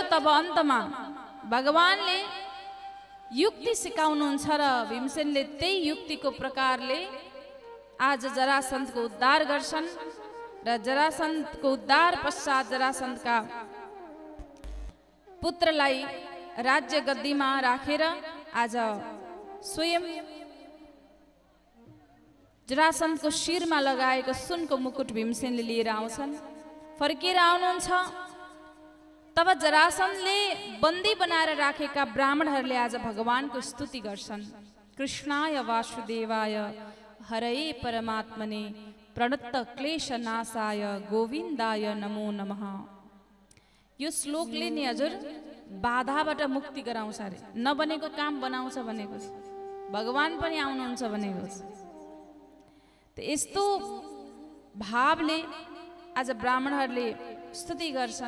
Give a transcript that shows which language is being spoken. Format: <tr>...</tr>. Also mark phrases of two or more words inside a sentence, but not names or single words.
<ne>तब अन्तमा भगवानले युक्ति सिकाउनुहुन्छ र भीमसेनले त्यही युक्तिको प्रकारले आज जरासन्धको उद्धार गर्छन् र जरासन्धको उद्धार पश्चात जरासन्धका पुत्रलाई राज्य गद्दीमा राखेर आज स्वयं जरासन्धको शिरमा लगाएको सुनको मुकुट भीमसेनले लिएर आउँछन्। फर्केर आउनुहुन्छ। तब जरासन्धले बन्दी बनाएर राखेका ब्राह्मणहरूले आज भगवानको स्तुति गर्छन्।</ne> <sa>कृष्णाय वासुदेवाय हरये परमात्मने प्रणत क्लेशनाशाय गोविन्दाय नमो नमः।</sa> <ne>यो श्लोकले नि हजुर बाधाबाट मुक्ति गराउँछ अरे। नबनेको काम बनाउँछ भनेको छ। भगवान पनि आउनुहुन्छ भनेको छ। यस्तो भावले आज ब्राह्मणहरूले स्तुति गर्छन्।</ne>